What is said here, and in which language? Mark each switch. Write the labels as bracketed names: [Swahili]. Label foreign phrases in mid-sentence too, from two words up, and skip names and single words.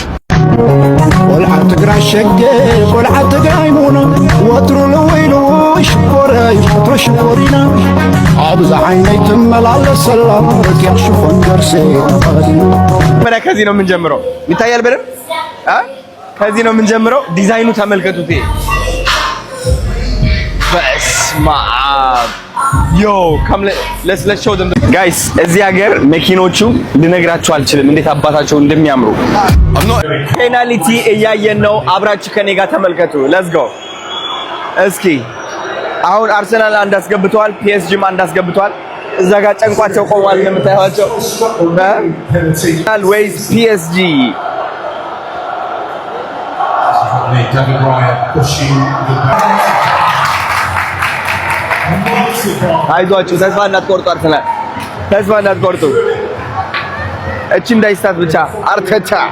[Tigrinya] ቆልዓት ትግራይ ሸገ ቆልዓት ትግራይ ሙና ወትሩ ለወይሎሽ ቆራይ ተሽቆሪና አብዛ ዓይነይ ትመላለስ ሰላም ረቂቅ ሽፎን ደርሴ [Amharic] መጀመሪያ ከዚህ ነው የምንጀምረው። ይታያል በደምብ ከዚህ ነው የምንጀምረው። ዲዛይኑ ተመልከቱት። በስማ ዮ [English] come let's show them guys። [Amharic] እዚህ ሀገር መኪኖቹ ልነግራችሁ አልችልም እንዴት አባታቸው እንደሚያምሩ። ፔናልቲ እያየን ነው። አብራችሁ ከኔ ጋር ተመልከቱ። [English] let's go [Amharic] እስኪ አሁን አርሰናል አንድ አስገብቷል፣ ፒኤስጂም አንድ አስገብቷል። እዛ ጋር ጨንቋቸው ቆሟል እንደምታዩዋቸው። ዌይስ ፒኤስጂ አይዟችሁ፣ ተስፋ እንዳትቆርጡ አርሰናል፣ ተስፋ እንዳትቆርጡ። እቺ እንዳይስታት ብቻ አርተታ